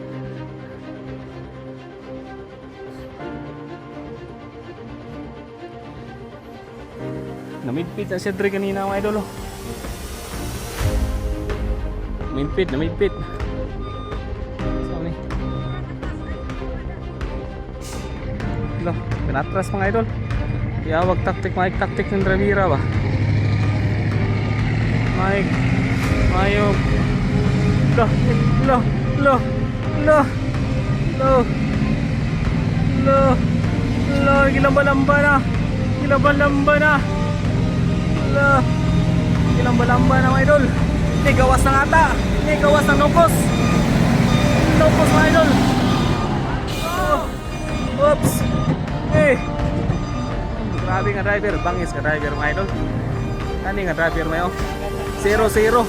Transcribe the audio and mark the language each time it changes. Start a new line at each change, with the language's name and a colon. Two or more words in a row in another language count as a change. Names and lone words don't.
Cebuano: Namidpit na siya dre kanina mga idol. Namidpit. So ni. Lo, pinatras mga idol. Yawag taktik ng Rivera ba. Mayog. Lo. Gilamba-lamba na. Gilamba-lamba na. Ala. Gilamba-lamba na mga idol. May gawas ng ata. May gawas ng nukos. Nukos mga idol. Oops. Eh. Grabe nga driver. Bangis nga driver mga idol.
Filipino: Ano nga driver mo yun? 0-0.